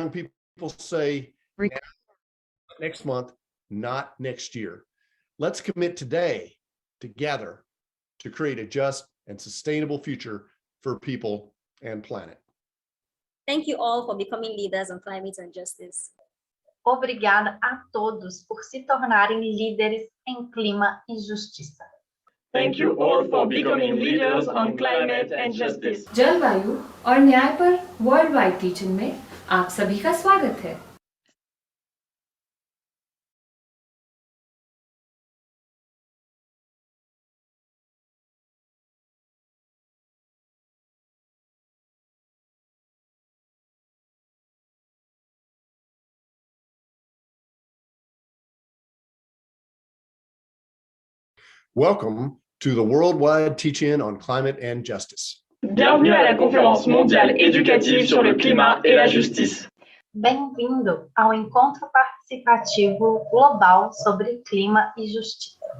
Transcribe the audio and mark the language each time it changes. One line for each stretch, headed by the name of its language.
English: people say next month, not next year. Let's commit today together to create a just and sustainable future for people and planet. Thank you all for becoming leaders on climate and justice.
Portuguese: Obrigada a todos por se tornarem líderes em clima e justiça.
English: Thank you all for becoming leaders on climate and justice.
Hindi: जलवायु और न्याय पर world wide teaching में आप सभी का स्वागत है।
English: Welcome to the worldwide teach-in on climate and justice.
French: Bienvenue à la conférence mondiale éducative sur le climat et la justice.
Portuguese: Bem-vindo ao encontro participativo global sobre clima e justiça.